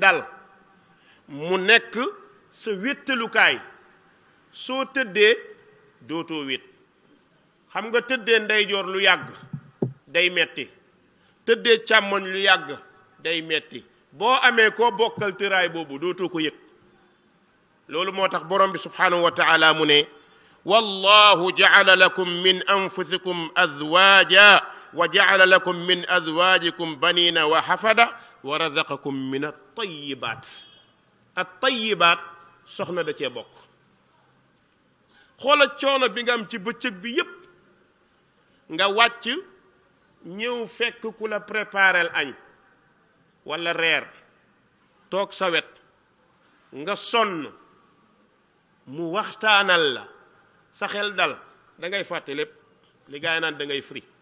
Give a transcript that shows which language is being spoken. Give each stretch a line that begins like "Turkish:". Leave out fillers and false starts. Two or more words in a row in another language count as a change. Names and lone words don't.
Wolof: dal mu nekk sa wéttalukaay soo tëddee dootoo wét xam nga tëddee ndeyjoor lu yàgg day metti tëddee càmmoñ lu yàgg day metti boo amee koo bokkal tëraay boobu dootoo ko yëg loolu moo tax borom bi
Arabic: سبحانه وتعالى
Wolof: mu ne
Arabic: والله جعل لكم من أنفسكم أزواجا وجعل لكم من أزواجكم بنين وحفدة ورزقكم من الطيبات الطيبات
Wolof: soxna da cee bokk xoola coono bi nga am ci bëccëg bi yépp nga wàcc ñëw fekk ku la préparel añ walla reer toog sa wet nga sonn mu waxtaanal la sa xel dal da ngay fàtte lépp li gaay naan da ngay fri